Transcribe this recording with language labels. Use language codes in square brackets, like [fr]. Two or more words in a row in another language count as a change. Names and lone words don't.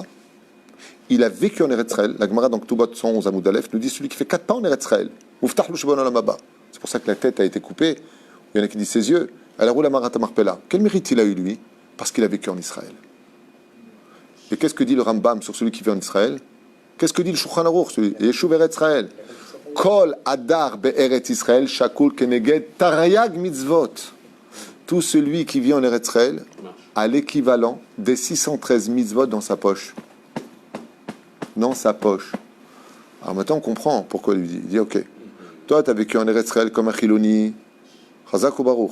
[fr] Il a vécu en Eretz Israël. La Gemara dans Ktubot 111 à Moudalef nous dit celui qui fait 4 pas en Eretz Israël. C'est pour ça que la tête a été coupée. Il y en a qui disent ses yeux. Alors, la Marata Marpella. Quel mérite il a eu lui? Parce qu'il a vécu en Israël. Et qu'est-ce que dit le Rambam sur celui qui vit en Israël? Qu'est-ce que dit le Shulchan Aruch, celui Yeshuv Eretz Israël? [he] כל הדר בארץ ישראל שקול כנגד תרי"ג מצוות. [fr] Tout celui qui vit en Eretz Israël a l'équivalent des 613 mitzvot dans sa poche. Dans sa poche. Alors maintenant on comprend pourquoi il dit. Il dit ok, toi tu as vécu en Eretz Israël comme un Chiloni, Chazak ou Baruch.